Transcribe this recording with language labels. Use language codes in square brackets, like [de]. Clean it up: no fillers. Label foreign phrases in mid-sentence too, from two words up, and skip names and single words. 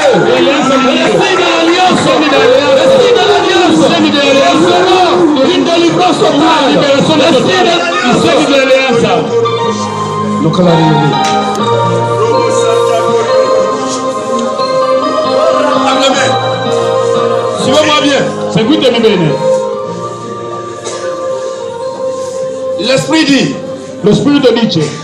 [fr] Le signe de l'alliance. Une délivrance totale. Le signe de l'alliance. Suivez-moi bien. [it] Seguitemi bene. [fr] L'esprit dit. [it] Lo spirito dice.